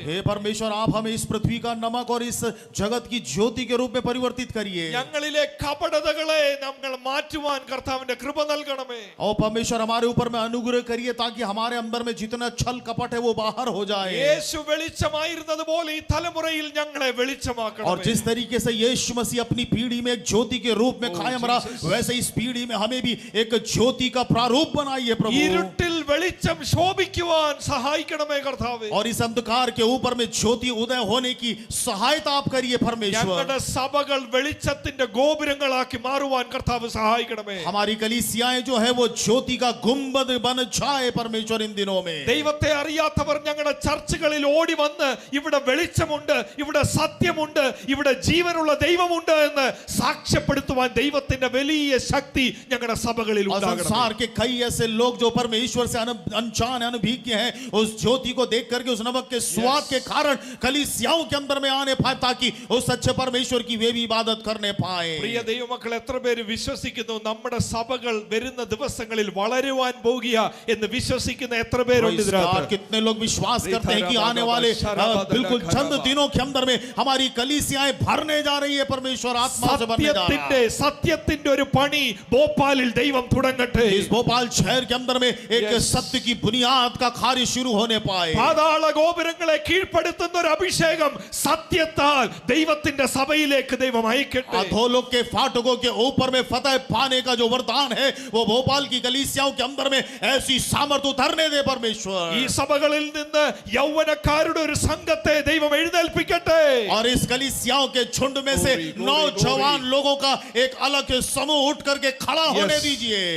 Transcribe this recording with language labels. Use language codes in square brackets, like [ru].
[hi] हे परमेश्वर, आप हमें इस पृथ्वी का नमक और इस जगत की ज्योति के रूप में परिवर्तित करिए। [ml] ഞങ്ങളിലെ കപടതകളെ നമ്മൾ മാറ്റുവാൻ കർത്താവിന്റെ കൃപ നൽകണമേ. [hi] और परमेश्वर, हमारे ऊपर में अनुग्रह करिए ताकि हमारे अंदर में जितना छल कपट है वो बाहर हो जाए। [ml] യേശു വെളിച്ചമായിരുന്നതുപോലെ ഈ തലമുറയിൽ ഞങ്ങളെ [hi] और [ml] വെളിച്ചമാക്കണമേ. [hi] जिस तरीके से यीशु मसीह अपनी पीढ़ी में एक ज्योति के रूप में कायम रहा, वैसे इस पीढ़ी में हमें भी एक ज्योति का प्रारूप बनाइए प्रभु। [ml] ഇരുട്ടിൽ വെളിച്ചം ശോഭിക്കുവാൻ സഹായിക്കണമേ കർത്താവേ. [hi] और इस अंधकार के ऊपर में ज्योति उदय होने की सहायता आप करिए परमेश्वर। [ml] ഞങ്ങളുടെ സഭകൾ വെളിച്ചത്തിന്റെ ഗോപുരങ്ങളാക്കി മാറുവാൻ കർത്താവ് സഹായിക്കണമേ. [hi] हमारी कलीसियाएं जो है वो ज्योति का गुंबद बन जाए परमेश्वर इन दिनों में। [ml] ദൈവത്തെ അറിയാത്തവർ ഞങ്ങളുടെ ചർച്ചുകളിൽ ഓടി വന്ന് ഇവിടെ വെളിച്ചമുണ്ട്, ഇവിടെ സത്യമുണ്ട്, ഇവിടെ ജീവനുള്ള ദൈവമുണ്ട് എന്ന് സാക്ഷ്യപ്പെടുത്തുവാൻ ദൈവത്തിന്റെ വലിയ ശക്തി ഞങ്ങളുടെ സഭകളിൽ [hi] और [ml] ഉണ്ടാകണം. [hi] संसार के कई ऐसे लोग जो परमेश्वर से अनजान अनभिज्ञ हैं, उस ज्योति को देख करके उस नमक के स्वाद के कारण कलीसियाओं के अंदर में आने पाए, ताकि उस सच्चे परमेश्वर की वे भी इबादत करने पाए। [ml] പ്രിയ ദൈവമക്കൾ, എത്ര പേര് വിശ്വസിക്കുന്നു നമ്മുടെ സഭകൾ വരുന്ന ദിവസങ്ങളിൽ വളരുവാൻ പോകുക എന്ന് വിശ്വസിക്കുന്ന എത്ര പേരുണ്ട് ഇതിനകത്ത്? [hi] कितने लोग विश्वास करते हैं कि आने वाले बिल्कुल चंद दिनों के अंदर में हमारी कलीसियाएं भरने जा रही है परमेश्वर आत्मा से भरने जा रहा है। [ml] സത്യത്തിന്റെ ഒരു പണി ഭോപ്പാലിൽ ദൈവം തുടങ്ങട്ടെ. [hi] इस भोपाल शहर के अंदर में एक सत्य की बुनियाद का कार्य शुरू होने पाए। [ml] പാതാള ഗോപുരങ്ങളെ കീഴ്പ്പെടുത്തുന്ന ഒരു അഭിഷേകം സത്യത്താൽ ദൈവത്തിന്റെ സഭയിലേക്ക് ദൈവം അയക്കട്ടെ. [hi] अधोलोक के फाटकों के ऊपर में फतह पाने का जो वरदान है, वो भोपाल की कलीसियाओं के अंदर में ऐसी सामर्थ्य उतरने दे परमेश्वर। [ml] ഈ സഭകളിൽ നിന്ന് യൗവനക്കാരുടെ ഒരു സംഘത്തെ ദൈവം എഴുന്നേൽപ്പിക്കട്ടെ. [hi] और इस कलीसियाओं के झुंड में से नौजवान लोगों का एक अलग समूह उठ करके खड़ा होने दीजिए।